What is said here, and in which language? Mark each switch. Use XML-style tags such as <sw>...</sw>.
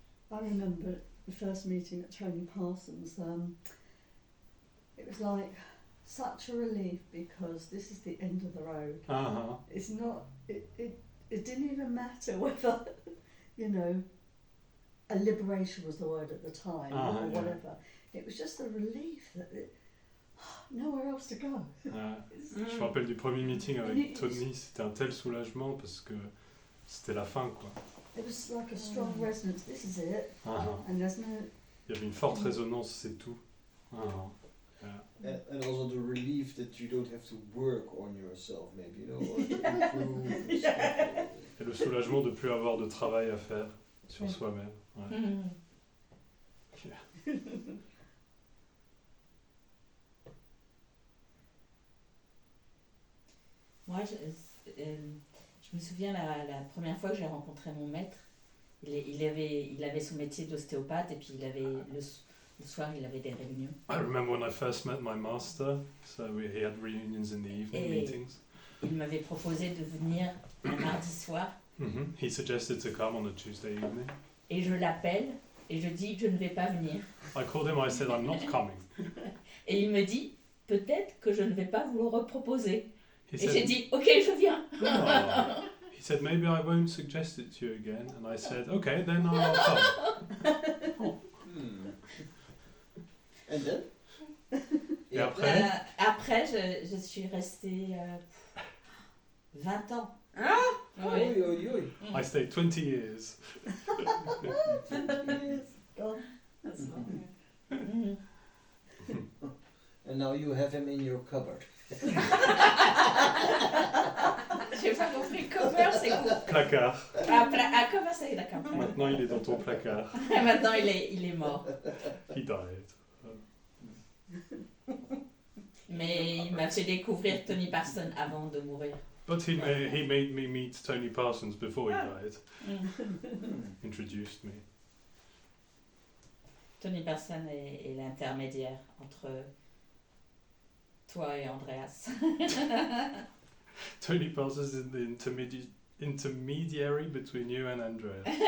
<en>remember the first meeting at Tony Parsons. It was like such a relief because this is the end of the road. Uh-huh. It's not. It didn't even matter whether, you know, a liberation was the word at the time or yeah. whatever. It was just a relief that nowhere else to go.</en> <fr>Je me rappelle du premier meeting avec Tony, c'était un tel soulagement parce que c'était la fin, quoi.</fr> <en>It was like a strong resonance. This is it, and there's no.</en> <fr>Il y avait une forte résonance, c'est tout.</fr> <en>And also the relief that you don't have to work on yourself, maybe, you know, or to improve and stuff.</en> <fr>Et le soulagement de plus avoir de travail à faire sur soi-même. Ouais. Yeah. Moi, je me souviens la première fois que j'ai rencontré mon maître, il avait son métier d'ostéopathe et puis le soir il avait des réunions.</fr> <en>I remember when I first met my master, so he had reunions in the evening meetings.</en> <fr>Il m'avait proposé de venir un mardi soir.</fr> <en>He suggested to come on a Tuesday evening.</en> <fr>Et je l'appelle et je dis je ne vais pas venir.</fr> <en>I called him, I said I'm not coming.</en> <fr>Et il me dit peut-être que je ne vais pas vous le reproposer.</fr> <en>He</en> <fr>Et</fr> <en>said,</en> <fr>j'ai dit ok je viens.</fr> <en>"Oh." He said maybe I won't suggest it to you again, and I said okay then I'll come. And then?</en> <fr>Et après? Après je suis restée 20 ans. Ah! Oui.</fr> <en>I stayed 20 years. That's long. And now you have him in your cupboard.</en> <fr>J'ai pas compris cover c'est quoi. Placard. Cover c'est d'accord. Maintenant il est dans ton placard. Maintenant il est mort.</fr> <en>He died.</en> <fr>Mais il m'a fait découvrir Tony Parsons avant de mourir.</fr> <en>But he made me meet Tony Parsons before he died. Introduced me.</en> <fr>Tony Parsons est l'intermédiaire entre toi et Andreas.</fr> <en>Tony Parsons is the intermediary between you and Andrea.</en>